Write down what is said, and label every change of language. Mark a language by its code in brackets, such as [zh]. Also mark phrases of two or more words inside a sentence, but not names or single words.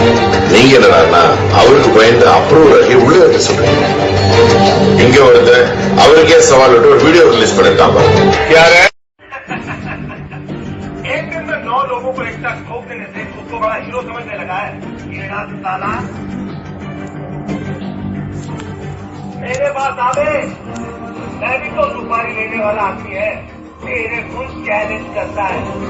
[ta] நீங்க என்னன்னா அவருக்கு பயந்து அப்ரூவல் உள்ள வைக்க சொல்றீங்க. இங்க வருது அவருக்கே சவால் விட்டு ஒரு வீடியோ ரிலீஸ் பண்ணிருக்காங்க. [hi] யாரு एक दिन में 9 लोगों को एक साथ ठोक देने से खुद को बड़ा हीरो समझने लगा है। ये रात ताला मेरे पास आवे, मैं भी तो सुपारी लेने वाला आदमी है, मेरे खुद चैलेंज करता है।